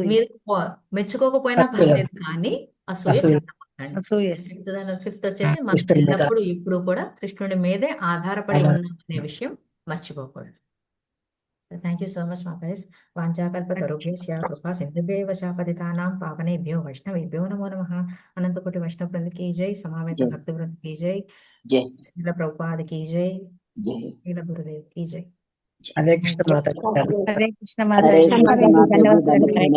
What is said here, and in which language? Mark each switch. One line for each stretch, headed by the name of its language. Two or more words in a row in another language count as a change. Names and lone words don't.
Telugu: మీరు మెచ్చుకోకపోయినా పర్లేదు కానీ అసూయ అసూయ. చెందకండి. అసూయ. ఫిఫ్త్ వచ్చేసి మనం కృష్ణుడి మీద. ఎల్లప్పుడూ ఇప్పుడు కూడా కృష్ణుడి మీదే ఆధారపడి ఉన్నాం అనే విషయం మర్చిపోకూడదు.
English: thank you so much
Sanskrit: మాతాజీ. వాంఛాకల్పతరుభ్యశ్చ కృపా సింధుభ్యైవ చ పతితానాం పావనేభ్యో వైష్ణవేభ్యో నమో నమః.
Hindi: अनंतकोटि वैष्णव वृंद की जय, సమవేత జై. भक्त वृंद की जय, జై श्रील प्रभुपाद की जय, జై. श्रील गुरुदेव की जय.
Telugu: హరే కృష్ణ మాతాజీ. హరే కృష్ణ హరే మాతాజీ. కృష్ణ మాతాజీ. ధన్యవాదాలు. ధన్యవాదాలు.